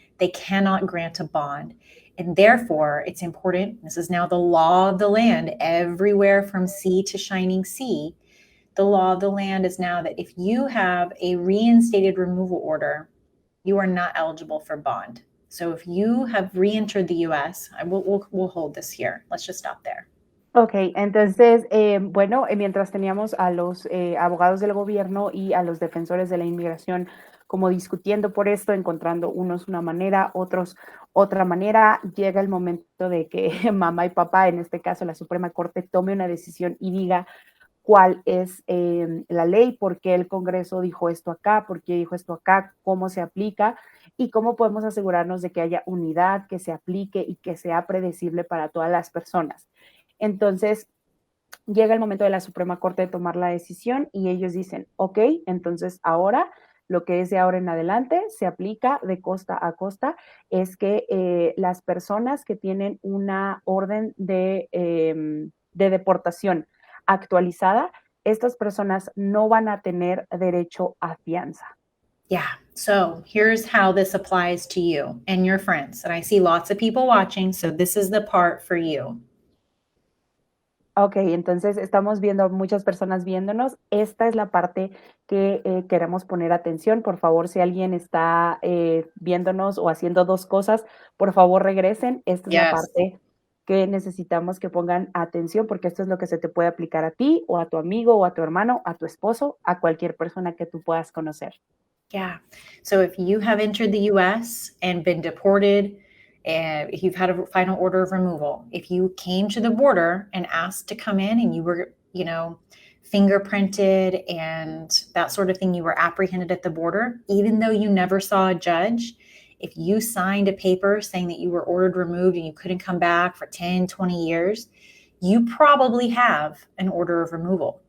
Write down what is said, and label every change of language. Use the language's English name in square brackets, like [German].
[English] They cannot grant a bond. And therefore, it's important, this is now the law of the land, everywhere from sea to shining sea. The law of the land is now that if you have a reinstated removal order, you are not eligible for bond. So if you have re-entered the US, we'll hold this here. Let's just stop there. [Spanish] Ok, entonces, bueno, mientras teníamos a los abogados del gobierno y a los defensores de la inmigración como discutiendo por esto, encontrando unos una manera, otros otra manera, llega el momento de que mamá y papá, en este caso la Suprema Corte, tome una decisión y diga cuál es la ley, por qué el Congreso dijo esto acá, por qué dijo esto acá, cómo se aplica y cómo podemos asegurarnos de que haya unidad, que se aplique y que sea predecible para todas las personas. Entonces, llega el momento de la Suprema Corte de tomar la decisión y ellos dicen, ok, entonces ahora, lo que es de ahora en adelante, se aplica de costa a costa, es que las personas que tienen una orden de deportación actualizada, estas personas no van a tener derecho a fianza. [English] Yeah. So here's how this applies to you and your friends. And I see lots of people watching, so this is the part for you. [Spanish] Ok, entonces estamos viendo muchas personas viéndonos. Esta es la parte que queremos poner atención. Por favor, si alguien está viéndonos o haciendo dos cosas, por favor regresen. Esta es la [English] Yes. [Spanish] parte que necesitamos que pongan atención porque esto es lo que se te puede aplicar a ti o a tu amigo o a tu hermano, a tu esposo, a cualquier persona que tú puedas conocer. [English] Yeah. So if you have entered the US and been deported, and if you've had a final order of removal, if you came to the border and asked to come in and you were, fingerprinted and that sort of thing, you were apprehended at the border, even though you never saw a judge, if you signed a paper saying that you were ordered removed and you couldn't come back for 10, 20 years, you probably have an order of removal.